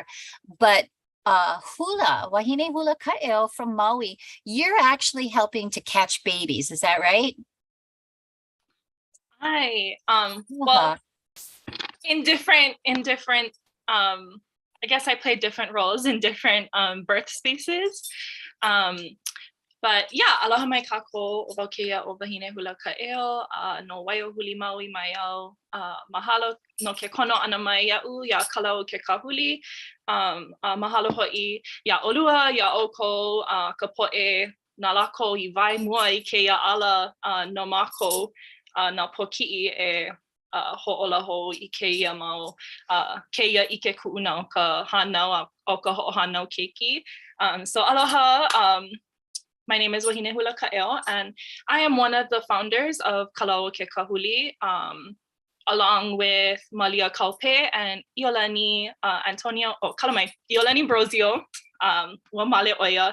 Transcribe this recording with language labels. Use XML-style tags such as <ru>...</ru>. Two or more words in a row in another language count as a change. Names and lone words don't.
<en>But hula, Wahine Hula Ka'eo from Maui, you're actually helping to catch babies. Is that right? Hi. Well, in different I guess I played different roles in different birth spaces.</en> <haw>But yeah, aloha mai kākou o wau keia o wahine hula ka'eo, no waio huli maui mai au, mahalo no ke kono ana mai ia'u, ia kalau ke kahuli, mahalo ho'i ia olua, ia oko, ka po'e nā lako I vai mua I keia ala no mākou, nā poki'i e ho'ola ho I keia mau, keia ike ku'una ka hānau o ka ho'ohānau keiki.</haw> <en>So aloha, my name is Wahine Hula Ka'eo, and I am one of the founders of Kalao Ke Kahuli, along with Malia Kaupe and Iolani Antonio, Kalamai, Iolani Brosio, Wamale Oya.</en>